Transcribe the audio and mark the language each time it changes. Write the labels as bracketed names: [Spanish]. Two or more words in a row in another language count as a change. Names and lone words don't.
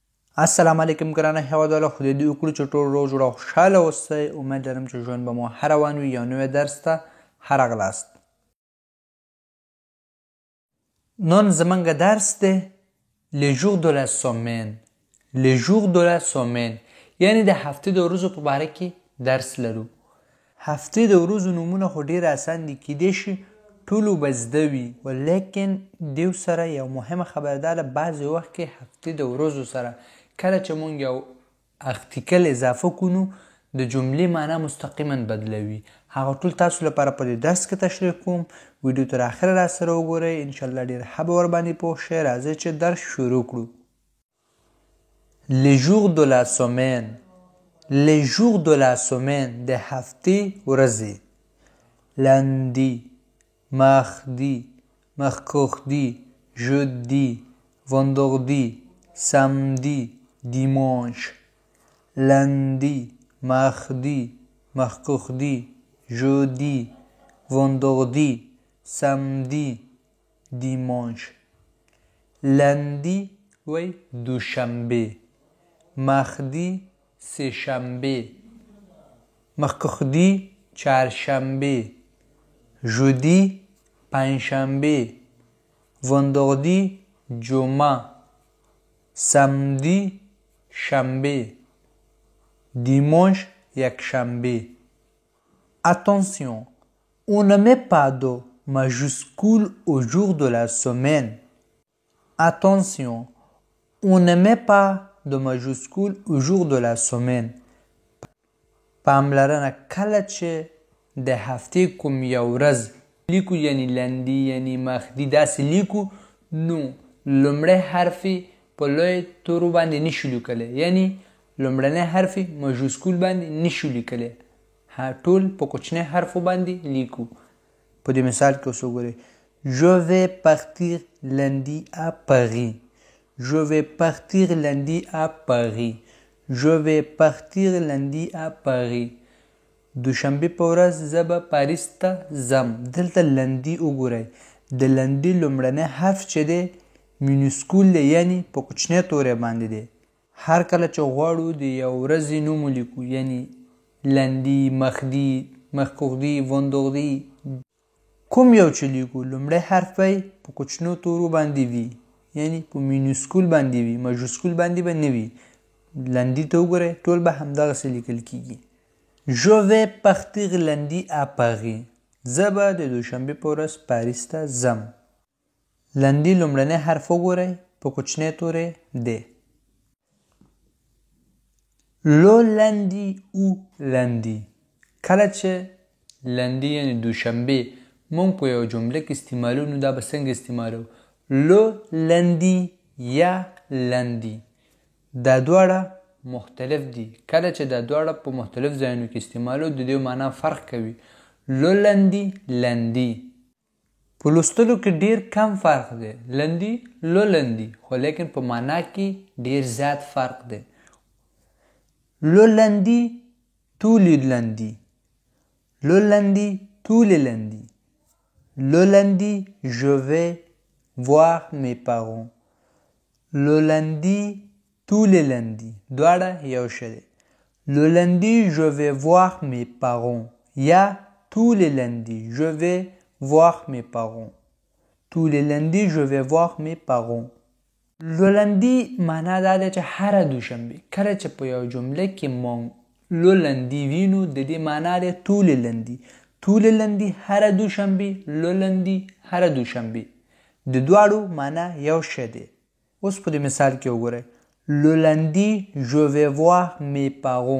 [Pashto] السلام علیکم ګرانه هیوادوالو، خدای دې وکړي چې ټول روغ جوړ او خوشحاله اوسئ. امید لرم چې ژوند به مو ښه روان وي. یو نوی درس ته ښه راغلاست. نن زموږ درس دی [French] les jours de la semaine. les jours de la semaine [Pashto] یعنې د هفتې د ورځو په باره کې درس لرو. هفتې د ورځو نومونه خو ډېر اسان دي، کیدای شي ټولو به زده وي، ولیکن دیو سره یو مهمه خبره دا ده، بعضې وخت کې هفتې د ورځو سره کله چې مونږ یو ارتیکل اضافه کونو د جملې معنا مستقیما بدلوي. هغه ټول تاسو لپاره په دې درس کې تشریح کوم. ویډیو تر اخره را سره وګورئ، انشاءالله ډېر ښه به ورباندې پوه شئ. راځئ چې درس شروع کړو. [French] les jours de la semaine. les jours de la semaine [Pashto] د هفتې ورځې: [French] lundi, mardi, mercredi, jeudi, vendredi, samedi, dimanche. lundi, mardi, mercredi, jeudi, vendredi, samedi, dimanche. [Pashto] lundi وی دوشنبه، mardi سه‌شنبه، mercredi چهارشنبه، jeudi پنجشنبه، vendredi جمعه، samedi شنبه، dimanche یکشنبه. [French] Attention, on ne met pas de majuscule au jour de la semaine. Attention, on ne met pas de majuscule au jour de la semaine. [Pashto] پاملرنه، کله چې د هفتې کوم یو ورځ لیکو، یعنی لندي یعنی مخدي داسې لیکو، نو لومړی حرف په لوی تورو باندې نشو لیکلی، یعنی لومړنی حرف مجوسکول باندې نشو لیکلی، ټول په کوچنی حرفو باندې لیکو. په دې مثال کې اوس وګورئ: [French] Je vais partir lundi à Paris. Je vais partir lundi à Paris. Je vais partir lundi à Paris. [Pashto] دوشنبه په ورځ زه به پاریس ته ځم. دلته لندي وګورئ، د لندي لومړنی حرف چې دی مینوسکول دی، یعنی په کوچنی تورې باندې دی. هر کله چې غواړو د یو ورځې نوم ولیکو، یعنی لندي، مخدي، [French] mercredi، vendredi، [Pashto] کوم یو چې لیکو لومړی حرف به په کوچنو تورو باندې وي، یعنی په مینوسکول باندې وي، مجوسکول باندې به نه وي. لندي ته وګورئ، ټول به همدغسې لیکل کیږي. Je vais partir lundi à Paris. زه به د دوشنبې په ورځ پاریس ته ځم. لندي لومړنی حرف وګورئ، په کوچنی تورې دی. [French] le lundi ou lundi. [Pashto] کله چې لندي یعنی دوشنبه مونږ په یو جمله کې استعمالو، نو دا به څنګه استعمالو؟ [French] le lundi یا lundi. [Pashto] دا دواړه مختلف دي. کله چې دا دواړه په مختلف ځایونو کې استعمالو، د دې معنا فرق کوي. [French] le lundi lundi [Pashto] په لوستلو کې ډیر کم فرق دی. [French] لندي le lundi، [Pashto] خو لیکن په معنا کې ډیر زیات فرق دی. [French] le lundi tous les lundis. le lundi tous les lundis. le lundi je vais voir mes parents. le lundi tous les lundis. [Pashto] دواړه یو شی دی. [French] le lundi je vais voir mes parents یا tous les lundis je vais voir mes parents. tous les lundis je vais voir mes parents. le lundi [Pashto] معنا دا دی چې هره دوشنبه. کله چې په یو جمله کې مونږ [French] le lundi [Pashto] وینو، د دې معنا دی [French] tous les lundis. tous les lundis [Pashto] هره دوشنبه، [French] le lundi [Pashto] هره دوشنبه. د دواړو معنا یو شی دی. اوس په دې مثال کې وګورئ: [French] le lundi je vais voir mes parents.